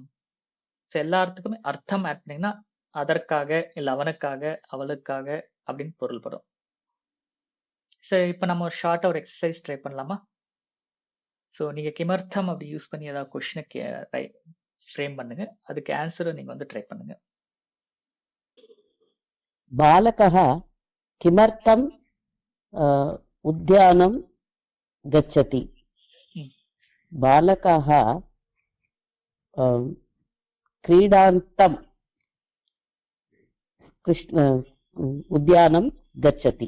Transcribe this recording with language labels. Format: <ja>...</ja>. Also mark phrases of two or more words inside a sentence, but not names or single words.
<ta>எல்லாத்துக்குமே அர்த்தம் ஆட் பண்ணீங்கன்னா அதற்காக இல்ல அவனுக்காக அவளுக்காக அப்படின்னு பொருள்படும். சரி, இப்ப நம்ம ஒரு ஷார்ட்டா ஒரு</ta> <en>exercise try</en> <ta>பண்ணலாமா? ஸோ நீங்க கிமர்த்தம் அப்படி யூஸ் பண்ணி ஏதாவது கொஸ்டினை ஃப்ரேம் பண்ணுங்க. அதுக்கு ஆன்சரை நீங்க வந்து ட்ரை பண்ணுங்க.</ta> <sa>बालकः किमर्थम् उद्यानं गच्छति? ம், बालकः क्रीडार्थं उद्यानं गच्छति.</sa>